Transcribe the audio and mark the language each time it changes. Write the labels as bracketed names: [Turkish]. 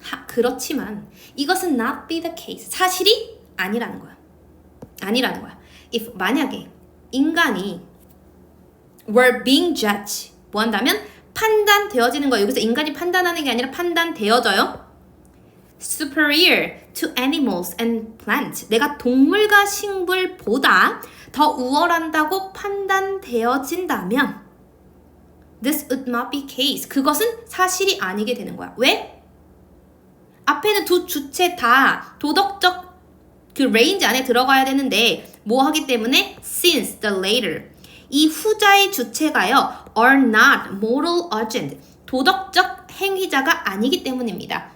[Korean] 그렇지만 이것은 [English] not be the case. [Korean] 사실이 아니라는 거야. 아니라는 거야. if 만약에 인간이 [English] were being judged [Korean] 뭐 한다면 판단되어지는 거예요. 여기서 인간이 판단하는 게 아니라 판단되어져요. [English] superior to animals and plants. [Korean] 내가 동물과 식물보다 더 우월한다고 판단되어진다면 [English] this would not be case. [Korean] 그것은 사실이 아니게 되는 거야. 왜? 앞에는 두 주체 다 도덕적 그 레인지 안에 들어가야 되는데 뭐 하기 때문에 [English] since the later [Korean] 이 후자의 주체가요 [English] are not moral agent [Korean] 도덕적 행위자가 아니기 때문입니다.